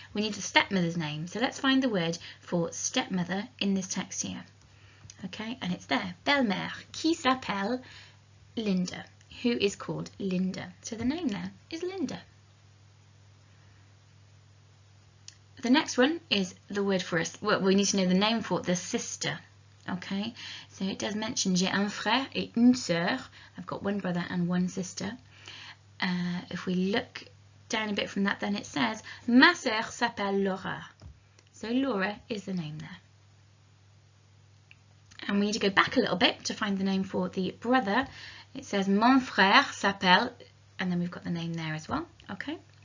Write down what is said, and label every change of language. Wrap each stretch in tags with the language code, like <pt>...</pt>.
<en>We need the stepmother's name. So let's find the word for stepmother in this text here. Okay, and it's there.</en> <fr>Belle-mère, qui s'appelle Linda, who is called Linda.</fr> <en>So the name there is Linda. The next one is the word for us. Well, we need to know the name for the sister. Okay, so it does mention j'ai un frère et une sœur. I've got one brother and one sister. If we look down a bit from that, then it says ma sœur s'appelle Laura. So Laura is the name there. And we need to go back a little bit to find the name for the brother. It says mon frère s'appelle, and then we've got the name there as well. Okay.</en>